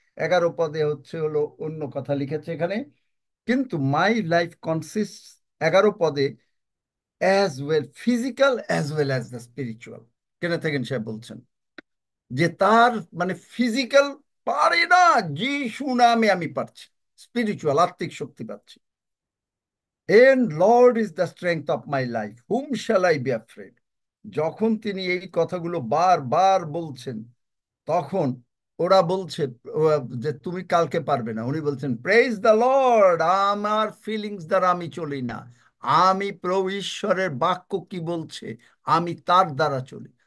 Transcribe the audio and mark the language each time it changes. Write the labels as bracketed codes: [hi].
[bn] 11 পদে হলো অন্য কথা লিখেছে এখানে, কিন্তু [en] My life consist 11 পদে as well physical as well as the spiritual. [bn] কেন থাকেন সাহেব বলছেন যে তার মানে ফিজিক্যাল পারে না, যিশু নামে আমি পারছি, স্পিরিচুয়াল আত্মিক শক্তি পাচ্ছি। [en] And Lord is the strength of my life. Whom shall I be afraid? [bn] যখন তিনি এই কথাগুলো বারবার বলছেন, তখন ওরা বলছে যে তুমি কালকে পারবে না। উনি বলছেন [en] praise the lord, [bn] আমার ফিলিংস দ্বারা আমি চলি না, আমি প্রভু ঈশ্বরের বাক্য কি বলছে আমি তার দ্বারা চলি।